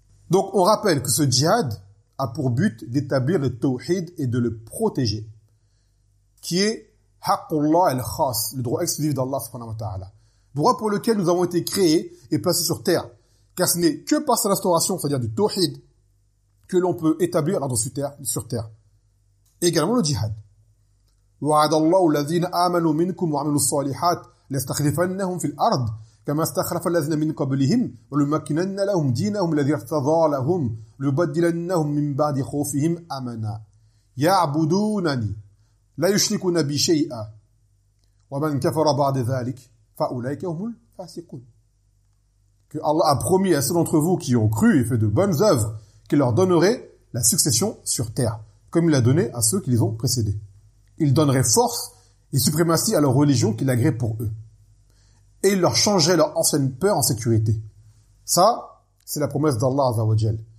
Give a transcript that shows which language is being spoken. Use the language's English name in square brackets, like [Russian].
[French] Donc, on rappelle que ce djihad a pour but d'établir le tawhid et de le protéger, qui est haqqullah al-khas, le droit exclusif d'Allah [Arabic] subhanahu wa ta'ala. [French] Droit pour lequel nous avons été créés et placés sur terre. Car ce n'est que par sa restauration, c'est-à-dire du tawhid, que l'on peut établir l'ordre sur terre. Et également le djihad. [Arabic] وعد الله الذين آمنوا منكم وعملوا الصالحات ليستخلفنهم في الأرض كما استخلف الذين من قبلهم وليمكنن لهم دينهم الذي ارتضى لهم ليبدلنهم من بعد خوفهم أمنا يعبدونني لا يشركون بي شيئا ومن كفر بعد ذلك فأولئك هم الفاسقون. [French] Que Allah a promis à ceux d'entre vous qui ont cru et fait de bonnes œuvres qu'il leur donnerait la succession sur terre comme il l'a donné à ceux qui les ont précédés. Il donnerait force et suprématie à leur religion qu'il agrée pour eux. Et il leur changerait leur ancienne peur en sécurité. Ça, c'est la promesse d'Allah Azzawajal.